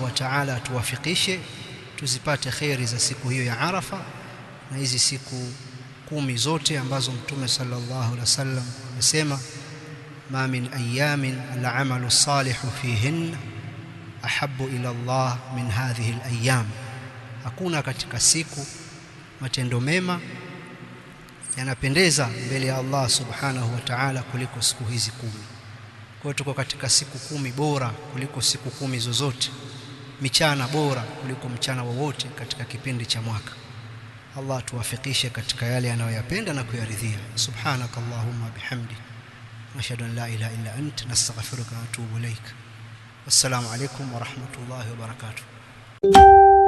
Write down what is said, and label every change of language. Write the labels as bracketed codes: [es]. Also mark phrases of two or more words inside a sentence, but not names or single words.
[ar] وتعالى [sw] atuwafikishe tuzipate kheri za siku hiyo ya Arafa na hizi siku 10 zote ambazo Mtume [ar] صلى الله عليه وسلم [sw] amesema [ar] ما من أيام العمل الصالح فيهن أحب إلى الله من هذه الأيام, [sw] hakuna katika siku matendo mema yanapendeza mbele ya Allah [ar] سبحانه وتعالى [sw] kuliko siku hizi 10. Kwa tuko katika siku 10 bora kuliko siku 10 zozote, michana bora kuliko mchana wowote katika kipindi cha mwaka. Allah tuwafikishe katika yale anayoyapenda na kuyaridhia. [ar] سبحانك اللهم وبحمدك نشهد أن لا إله إلا أنت نستغفرك ونتوب إليك. والسلام عليكم ورحمة الله وبركاته.